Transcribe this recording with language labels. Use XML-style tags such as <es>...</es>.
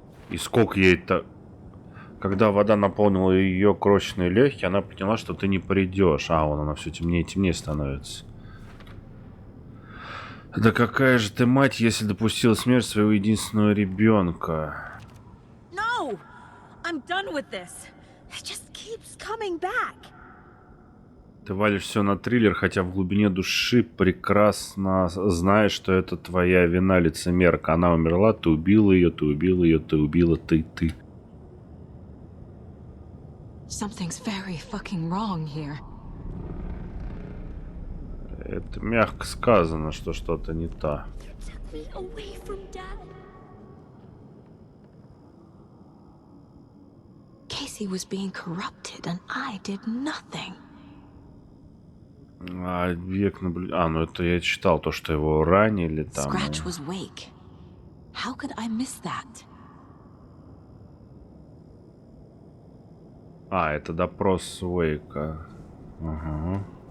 <ru>И сколько ей это... Когда вода наполнила ее крошечные легкие, она поняла, что ты не придешь. А, вон она все темнее и темнее становится. Да какая же ты мать, если допустила смерть своего единственного ребенка?</ru> <en>No! I'm done with this. It just keeps coming back.</en> <ru>Ты валишь все на триллер, хотя в глубине души прекрасно знаешь, что это твоя вина, лицемерка. Она умерла, ты убила ее, ты убила ее, ты убила ты.</ru> <en>Something's very fucking wrong here.</en> <ru>Это мягко сказано, что что-то не то.</ru> <en>Took me away from Dad. Casey was being corrupted and I did nothing.</en> <ru>А, век наблюдения. А, ну это я читал, то, что его ранили там.</ru> <en>Scratch was wake. How could I miss that?</en> <ru>А, это допрос Уэйка. Ага.</ru>